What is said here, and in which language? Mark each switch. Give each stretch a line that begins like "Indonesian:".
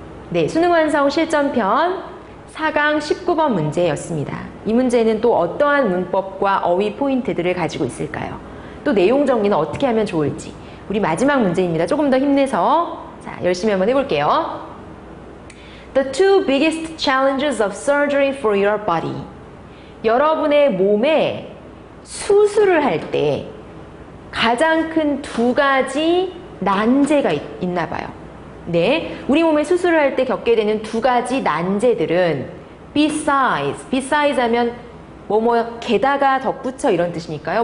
Korean: 네, 수능 완성 실전편 4강 19번 문제였습니다. 이 문제는 또 어떠한 문법과 어휘 포인트들을 가지고 있을까요? 또 내용 정리는 어떻게 하면 좋을지. 우리 마지막 문제입니다. 조금 더 힘내서 자, 열심히 한번 해볼게요.
English: The two biggest challenges of surgery for your body.
Korean: 여러분의 몸에 수술을 할 때 가장 큰 두 가지 난제가 있나 봐요. 네, 우리 몸에 수술을 할 때 겪게 되는 두 가지 난제들은 besides 하면 게다가 덧붙여 이런 뜻이니까요.